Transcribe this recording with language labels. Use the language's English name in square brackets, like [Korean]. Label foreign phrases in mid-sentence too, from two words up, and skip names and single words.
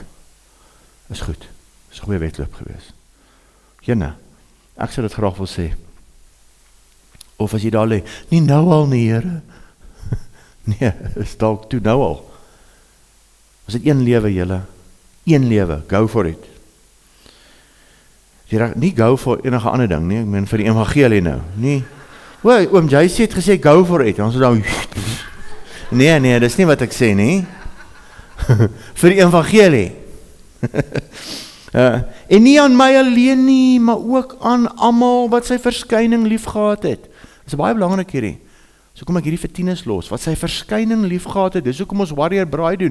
[Afrikaans] Is goed. Dis 'n goeie wedloop gewees. Jene, ek sou dit graag wil sê. Of as jy daar lê, nie nou al nie, Here. Nee, is dalk toe nou al. Was dit een lewe, julle? Een lewe, [English] go for it. [Afrikaans] Nie [English] go for [Afrikaans] enige ander ding nie, ek meen vir die evangelie nou, nie. Oom JC het gesê [English] go for it, [Afrikaans] ons dan nee, dis nie wat ek sê nie. Vir die evangelie. En nie aan my alleen nie, maar ook aan almal wat sy verskyning liefgehad het. Dis baie belangrik hierdie. So kom ek hierdie vir tieners los, wat sy verskyning liefgehad het, dis hoekom ons warrior braai doen.